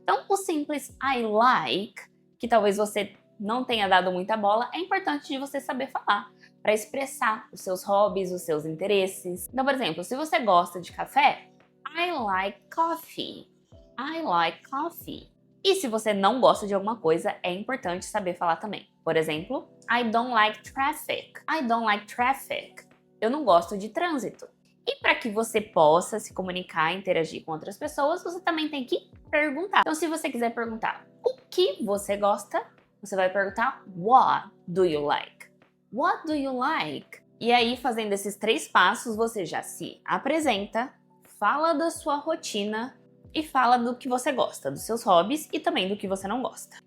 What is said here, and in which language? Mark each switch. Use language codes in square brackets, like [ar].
[pt] Então, o simples I like, que talvez você não tenha dado muita bola, é importante de você saber falar para expressar os seus hobbies, os seus interesses. Então, por exemplo, se você gosta de café, [en] I like coffee. I like coffee. [pt] E se você não gosta de alguma coisa, é importante saber falar também. Por exemplo, [en] I don't like traffic. I don't like traffic. [pt] Eu não gosto de trânsito. E para que você possa se comunicar e interagir com outras pessoas, você também tem que perguntar. Então, se você quiser perguntar o que você gosta, você vai perguntar [en] What do you like? What do you like? [pt] E aí, fazendo esses 3 passos, você já se apresenta, fala da sua rotina e fala do que você gosta, dos seus hobbies e também do que você não gosta.